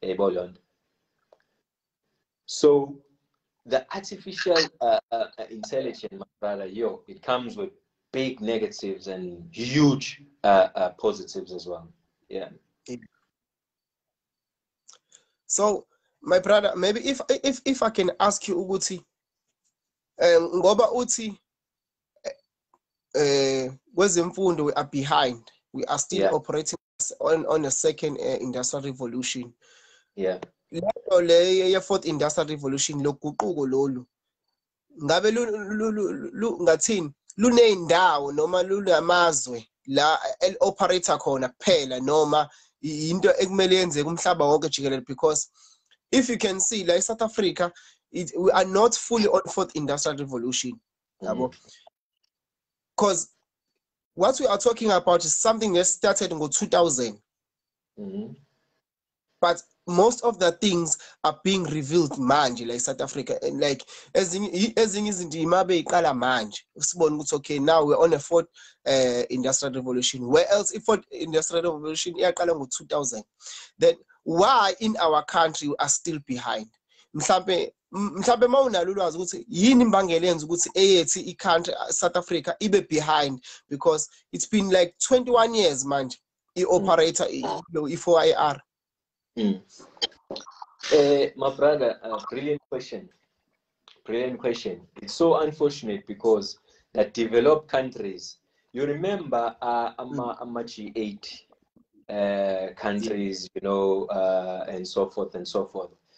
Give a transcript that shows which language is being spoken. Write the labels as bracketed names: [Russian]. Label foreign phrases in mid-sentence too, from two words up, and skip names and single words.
[English] So the artificial intelligence, my brother, it comes with big negatives and huge positives as well. So, my brother, maybe if I can ask you, [Zulu] Uguti, ngoba uthi kwezemfundo [English] we are behind. We are still operating on a second industrial revolution. [Zulu] Le [English] fourth industrial revolution [Zulu] loguquko lolu ngabe ngathini luneyindawo noma lunamazwe la operator khona kuphela noma into ekumele yenzeke umhlaba wonke jikelele, [English] because if you can see like South Africa, we are not fully on fourth industrial revolution, because what we are talking about is something that started in 2000. But most of the things are being revealed manje, like South Africa, and like [Zulu] ezinye izinto imabe iqala manje usibona ukuthi [English] okay, now we're on a fourth industrial revolution. Where else if fourth industrial revolution [Zulu] iyaqala ngo-2000, [English] then why in our country we are still behind? [Zulu] Mhlambe mawunalo ulwazi ukuthi yini imbangela yenza ukuthi eyethi i-country South Africa ibe behind, [English] because it's been like 21 years [Zulu] manje i-operator i-4IR. [English] My brother, brilliant question. It's so unfortunate because the developed countries, you remember, G8 countries, and so forth and so forth.